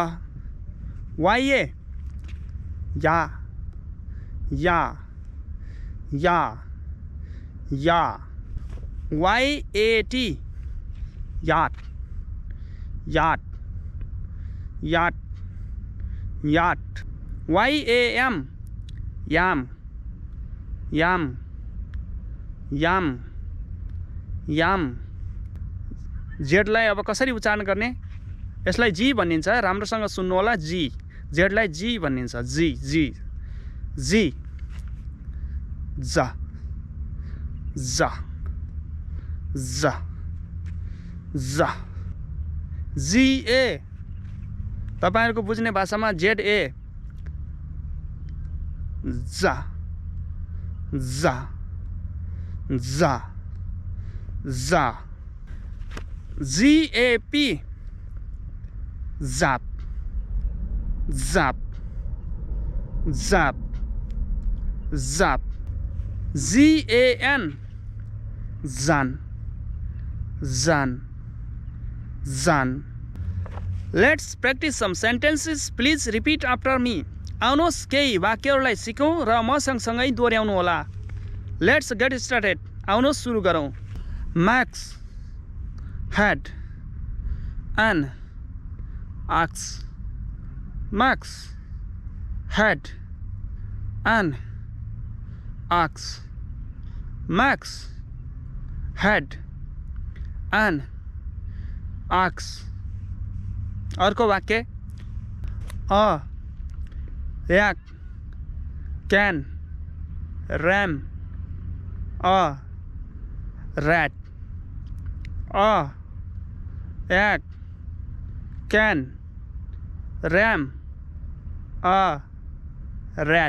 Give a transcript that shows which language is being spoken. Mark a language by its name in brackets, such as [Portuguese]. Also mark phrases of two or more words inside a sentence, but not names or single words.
[English] Y A, ya, ya, ya, ya. Y A T, yat, yat, yat, yat. Y A M, yam, yam, yam, yam. [Nepali] जेडलाई अब कसरी उच्चारण गर्ने? यसलाई जी भनिन्छ। राम्रोसँग सुन्नु होला। जी, जेडलाई जी भनिन्छ। [English] G, G, G. Ja, ja, ja, ja. G A, [Nepali] तपाईहरुको बुझ्ने भाषामा [English] Z A, ja, ja, ja, ja. G A P, jap, jap, jap, jap. G A N, jan, jan, jan. लेट्स practice some sentences. Please repeat after me. [Nepali] आउनुहोस् केही वाक्यहरूलाई सिकौँ र म सँगसँगै दोहोऱ्याउनु होला। [English] Let's get started. [Nepali] आउनुहोस् सुरु गरौँ। [English] Max had an ox. Max had an ox. Max had an ox. [Nepali] अर्को वाक्य, [English] a yak can ram a rat. A yak can ram a rat.